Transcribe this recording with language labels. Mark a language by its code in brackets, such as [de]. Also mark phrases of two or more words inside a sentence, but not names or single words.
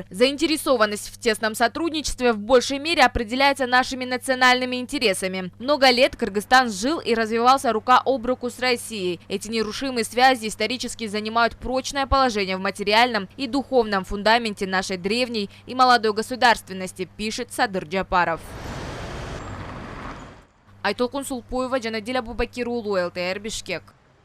[ru] Заинтересованность в тесном сотрудничестве в большей мере определяется нашими национальными интересами. Много лет Кыргызстан жил и развивался рука об руку с Россией. Эти нерушимые связи исторически занимают прочное положение в материальном и духовном фундаменте нашей древней и молодой государственности, пишет Садыр Джапаров. Айтолкун Сулпуева, Жанадиля Бубакир Улу, ЛТР, Бишкек.